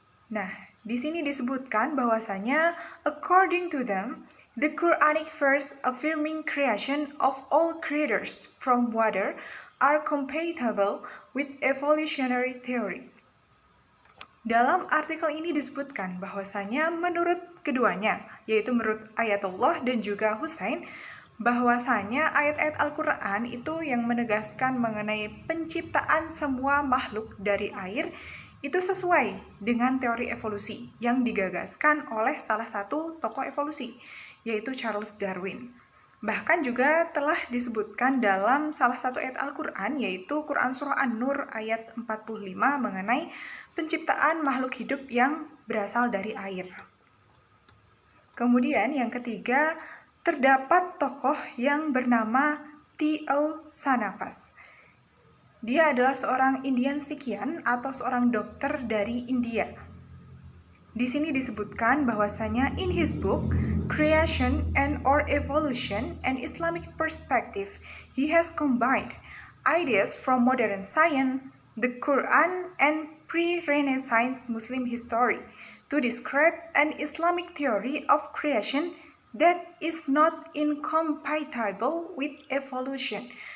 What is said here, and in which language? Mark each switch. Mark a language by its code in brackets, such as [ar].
[id] Nah, di sini disebutkan bahwasanya [en] according to them, the Quranic verse affirming creation of all creatures from water are compatible with evolutionary theory. [id] Dalam artikel ini disebutkan bahwasanya menurut keduanya, yaitu menurut Ayatollah dan juga Hussein, bahwasanya ayat-ayat Al-Quran itu yang menegaskan mengenai penciptaan semua makhluk dari air itu sesuai dengan teori evolusi yang digagaskan oleh salah satu tokoh evolusi, yaitu Charles Darwin. Bahkan juga telah disebutkan dalam salah satu ayat Al-Quran, yaitu Quran Surah An-Nur ayat 45 mengenai penciptaan makhluk hidup yang berasal dari air. Kemudian yang ketiga, terdapat tokoh yang bernama T.O. Sanavas. Dia adalah seorang Indian Sikhian atau seorang dokter dari India. di sini disebutkan bahwasanya [en] in his book Creation and or Evolution and Islamic Perspective, he has combined ideas from modern science, the Quran, and pre-Renaissance Muslim history to describe an Islamic theory of creation that is not incompatible with evolution.